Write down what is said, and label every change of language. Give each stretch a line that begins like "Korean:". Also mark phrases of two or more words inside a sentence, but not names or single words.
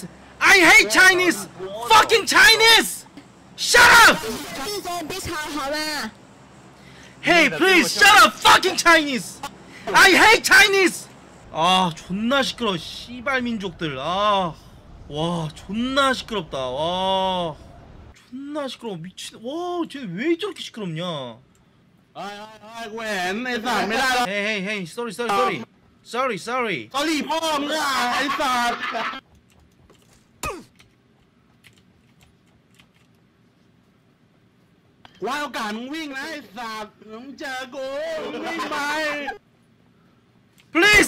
English: I hate Chinese! Fucking Chinese! Shut up! Hey, please, shut up, fucking Chinese! I hate Chinese!
Korean: 존나 시끄러워, 씨발 민족들. 와, 존나 시끄럽다. 와. 존나 시끄러워. 미친. 와, 쟤네 왜 저렇게 시끄럽냐? 헤이,
English: sorry. Sorry.
Thai: พ่อมึงอ่ะไอ้สัตว์ว่าโอกาสมึงวิ่งนะไอ้สัตว์มึงเจอกูมึงวิ่งไป
English: Please